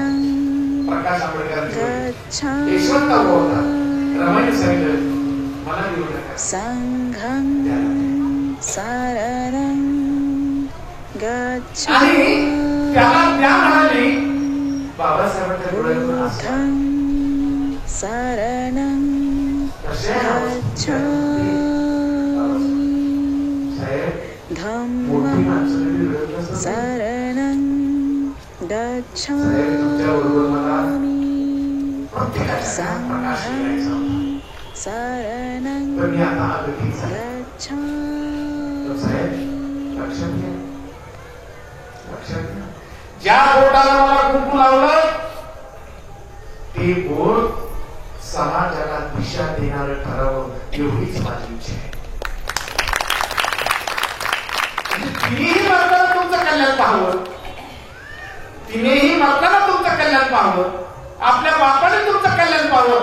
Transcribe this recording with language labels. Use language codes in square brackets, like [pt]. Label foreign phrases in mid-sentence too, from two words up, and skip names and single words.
[mr] प्रकाश आंबेडकर यशवंतराव उभा होता. रमाईने सांगितलं मला घेऊन नका. आणि त्याला त्या म्हणाली बाबासाहेबांच्या डोळ्यातून [pi] शरणं गच्छामि संघं शरणं गच्छामि. [mr] ज्या बोटाला मला कुंकू लावलं ते बोट समाजाला दिशा देणारं ठरावं एवढीच माझी इच्छा आहे. तिनेही मार्गाला तुमचं कल्याण पाहावं, आपल्या बापाने तुमचं कल्याण पाहावं.